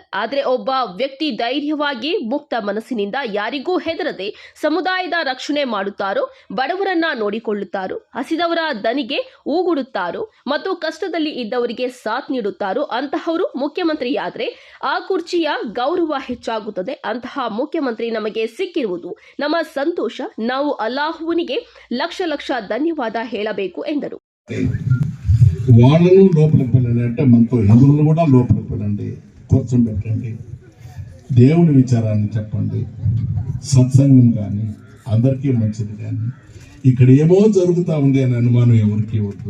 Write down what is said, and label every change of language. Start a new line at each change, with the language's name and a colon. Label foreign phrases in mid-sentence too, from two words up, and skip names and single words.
Kannada: ಆದರೆ ಒಬ್ಬ ವ್ಯಕ್ತಿ ಧೈರ್ಯವಾಗಿ ಮುಕ್ತ ಮನಸ್ಸಿನಿಂದ ಯಾರಿಗೂ ಹೆದರದೆ ಸಮುದಾಯದ ರಕ್ಷಣೆ ಮಾಡುತ್ತಾರೋ, ಬಡವರನ್ನ ನೋಡಿಕೊಳ್ಳುತ್ತಾರೋ, ಹಸಿದವರ ದನಿಗೆ ಊಗುಡುತ್ತಾರೋ ಮತ್ತು ಕಷ್ಟದಲ್ಲಿ ಇದ್ದವರಿಗೆ ಸಾಥ್ ನೀಡುತ್ತಾರೋ ಅಂತಹವರು ಮುಖ್ಯಮಂತ್ರಿಯಾದರೆ ಆ ಕುರ್ಚಿಯ ಗೌರವ ಹೆಚ್ಚಾಗುತ್ತದೆ. ಅಂತಹ ಮುಖ್ಯಮಂತ್ರಿ ನಮಗೆ ಸಿಕ್ಕಿರುವುದು ನಮ್ಮ ಸಂತೋಷ. ನಾವು ಅಲ್ಲಾಹುವಿನಿಗೆ
Telugu: లక్ష లక్ష ధన్యవాద
Kannada: ಹೇಳಬೇಕು ఎందరు.
Telugu: వాళ్ళను లోపలికి వెళ్ళండి అంటే మనతో హిందువులను కూడా లోపలికి వెళ్ళండి, కూర్చోబెట్టండి, దేవుని విచారాన్ని చెప్పండి, సత్సంగం కానీ అందరికీ మంచిది. కానీ ఇక్కడ ఏమో జరుగుతూ ఉంది అనే అనుమానం ఎవరికి వద్దు.